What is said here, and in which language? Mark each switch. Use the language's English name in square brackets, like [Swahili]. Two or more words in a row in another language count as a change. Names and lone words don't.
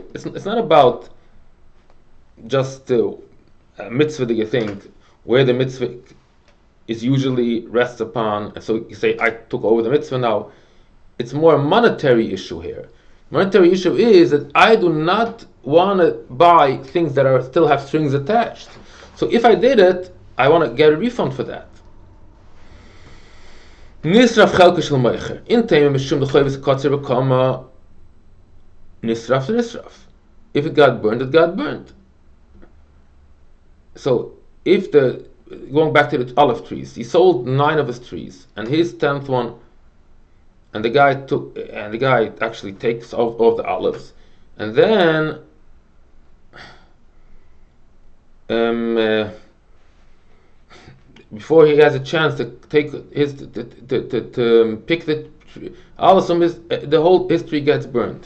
[English] It's not about just a mitzvah that you think, where the mitzvah is usually rests upon, and so you say, I took over the mitzvah now. It's more a monetary issue here. Monetary issue is that I do not want to buy things that still have strings attached. So if I did it, I want to get a refund for that. [Hebrew] נשרף חלקו של מוכר. [Aramaic] אין טעמא משום דחייב קוצר בקמה נשרף. [English] If it got burned, it got burned. So if going back to the olive trees, he sold 9 of his trees, and his 10th one, and the guy actually takes all the olives, and then before he has a chance to take his to pick the olives from his tree gets burnt.